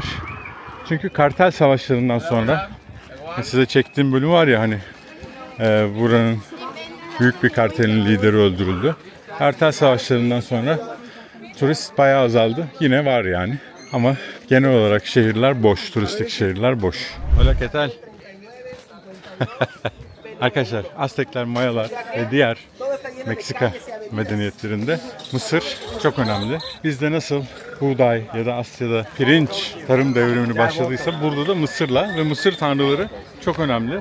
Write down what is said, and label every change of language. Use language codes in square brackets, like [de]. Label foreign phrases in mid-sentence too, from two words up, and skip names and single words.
[tr] Çünkü kartel savaşlarından sonra size çektiğim bölüm var ya hani buranın büyük bir kartelin lideri öldürüldü. Kartel savaşlarından sonra turist bayağı azaldı. Yine var yani. Ama genel olarak şehirler boş. Turistik şehirler boş. [es] Hola, ¿qué tal? [tr] Arkadaşlar Aztekler, Mayalar ve diğer Meksika medeniyetlerinde mısır çok önemli. Bizde nasıl buğday ya da Asya'da pirinç tarım devrimini başladıysa burada da mısırla ve mısır tanrıları çok önemli.